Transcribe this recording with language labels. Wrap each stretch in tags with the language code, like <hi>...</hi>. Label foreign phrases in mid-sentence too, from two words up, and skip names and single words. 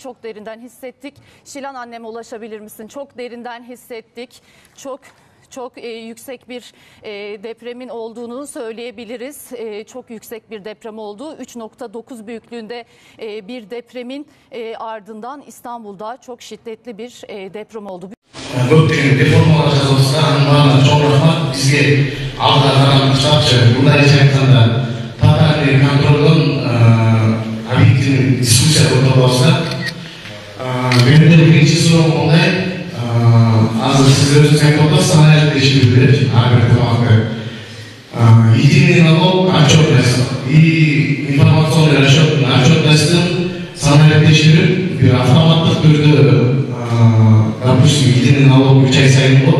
<tr>Çok derinden hissettik. Şilan anneme ulaşabilir misin? Çok derinden hissettik. Çok yüksek bir depremin olduğunu söyleyebiliriz. Çok yüksek bir deprem oldu. 3.9 büyüklüğünde bir depremin ardından İstanbul'da çok şiddetli bir deprem oldu.</tr> <ky>Көптеген реформалар жасалса, анын чоң рахмат бизге алга карап мындай айтканда тотальный контролдон</ky> <ru>объективный дискуссия</ru> <ky>болса, менде биринчи суроом мындай. Азыр сиз өзүңүз айтып атасыз, санарип текшерүүлөр ар бир тарапка</ky> <ru>единый налог отчетность и информационный</ru> <ky>расчеттун отчетностун санарип текшерүү бир автоматтык түрдө, допустим,</ky> <ru>единый налог</ru> <ky>3 ай сайын болот.</ky>